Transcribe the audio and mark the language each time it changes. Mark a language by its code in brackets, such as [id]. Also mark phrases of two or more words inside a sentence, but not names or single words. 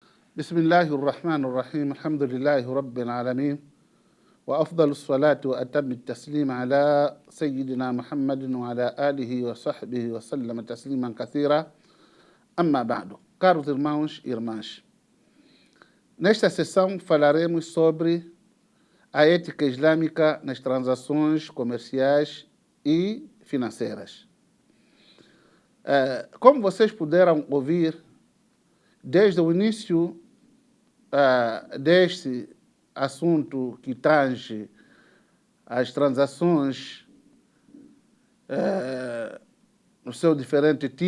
[ar] بسم الله الرحمن الرحيم الحمد لله رب العالمين وأفضل الصلاة وأتم التسليم على سيدنا محمد وعلى آله وصحبه وسلم تسليما كثيرا أما بعد. [pt] Caros irmãos e irmãs, nesta sessão falaremos sobre a ética islâmica nas transações comerciais e financeiras. Como vocês puderam ouvir, desde o início deste assunto que tange as transações nos seus diferentes